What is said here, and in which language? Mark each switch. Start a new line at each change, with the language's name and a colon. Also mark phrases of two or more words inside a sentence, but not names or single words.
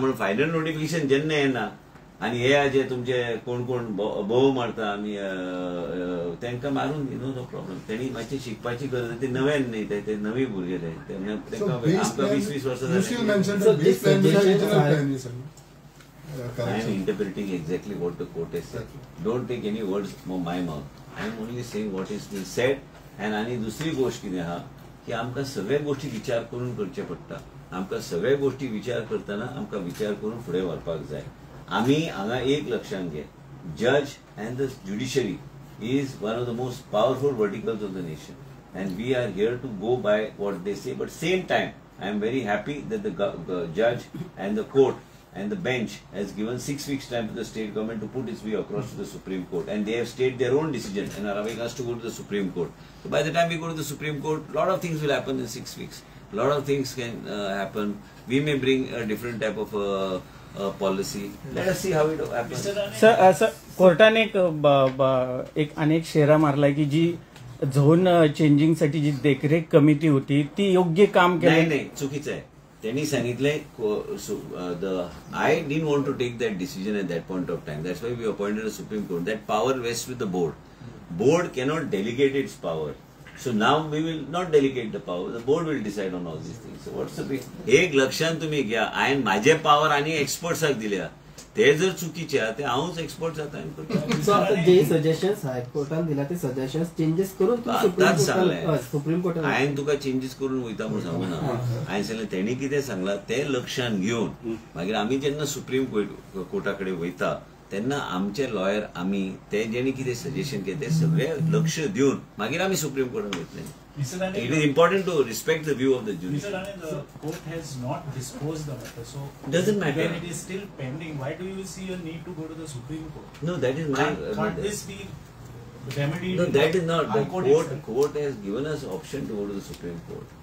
Konkani: म्हणून
English: final notification
Konkani: जेन्ना येना आनी हे जे तुमचे कोण कोण बोव मारता आमी तांकां मारून दी,
English: no problem.
Konkani: तेणी मातशी शिकपाची गरज, ते नव्यान न्ही, ते नवी भुरगे तांकां आमकां 20 वर्सां जाली.
English: I am interpreting exactly what the court has said. Don't take any words from my mouth. I am only saying what is being said.
Konkani: And आनी दुसरी गोष्ट कितें आहा की आमकां सगळे गोष्टी विचार करून करचे पडटा. आमकां सगळे गोष्टी विचार करतना आमकां विचार करून फुडें व्हरपाक जाय. आमी हांगा एक लक्षात घे,
English: judge and the judiciary is one of the most powerful verticals of the nation, and we are here to go by what they say. But same time, I am very happy that the judge and the court and the bench has given 6 weeks time to the state government to put its view across to the Supreme Court, and they have stated their own decision and are allowing us to go to the Supreme Court. So by the time we go to the Supreme Court, a lot of things will happen in 6 weeks. A lot of things can happen. We may bring a different type of policy. Let us see how it happens.
Marathi: सर कोर्टाने एक अनेक शेरा मारलाय की जी
English: zone changing
Marathi: साठी जी देखरेख कमिटी होती ती योग्य काम केलं नाही, चुकीचं आहे. त्यांनी सांगितलंय
English: I didn't want to take that decision at that point of time. That's why we appointed a Supreme Court. That power vests with the board. Board cannot delegate its power. So now we will not delegate the power. The board will decide on all these things. So what's the big?
Marathi: एक लक्षात तुम्ही घ्या,
Konkani: हांवें माझे पावर आणि एक्सपर्ट्साक दिल्या. ते जर चुकीचे ते हांवूच एक्सपर्ट जाता. जे सजेशन्स हायकोर्टान दिला ते सजेशन्स चेंजेस करून सुप्रीम कोर्टान हांवें तुका चेंजेस करून वयता म्हणून सांगू ना. हांवें सांगलें तेणी कितें सांगलां ते लक्षात घेवन मागीर आमी जेन्ना सुप्रीम कोर्टा कडेन वयता तेन्ना आमचे लॉयर आमी ते जेणी कितें सजेशन केलें ते सगळे लक्ष दिवन मागीर आमी सुप्रीम कोर्टान वयतले.
English: It is important to respect the view of the jury. Mr. Rane, the court has not disposed the matter, so doesn't matter. When it is still pending, why do you see a need to go to the Supreme Court? No, that is my. Can't this be remedied? No, that is not. The court has given us option to go to the Supreme Court.